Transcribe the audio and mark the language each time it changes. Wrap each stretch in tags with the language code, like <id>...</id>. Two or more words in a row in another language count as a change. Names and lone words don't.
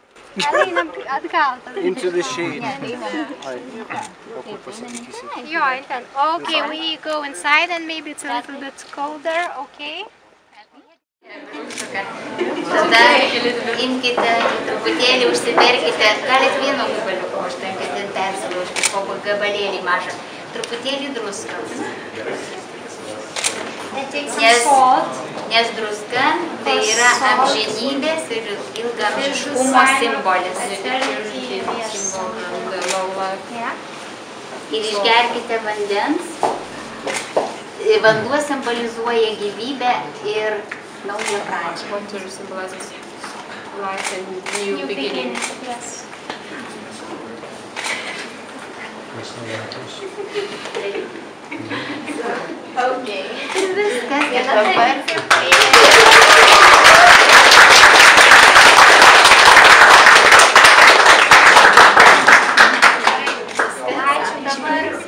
<en>Into the shade. Okay, we go inside and maybe it's a little bit colder, okay?</en> <lt>Tada imkite, truputėlį užsimerkite, galit vieno gabaliuko užtenka, ten persilaužti, po gabalėlį mažą, truputėlį druskos. Nes druska tai yra amžinybės ir ilgaamžiškumo simbolis. Ir išgerkite vandens. Vanduo simbolizuoja gyvybę ir naują pradžią.</lt> <en>New beginning. Yes. Okay.</en> <lt>Viskas, dabar. Ačiū dabar.</lt>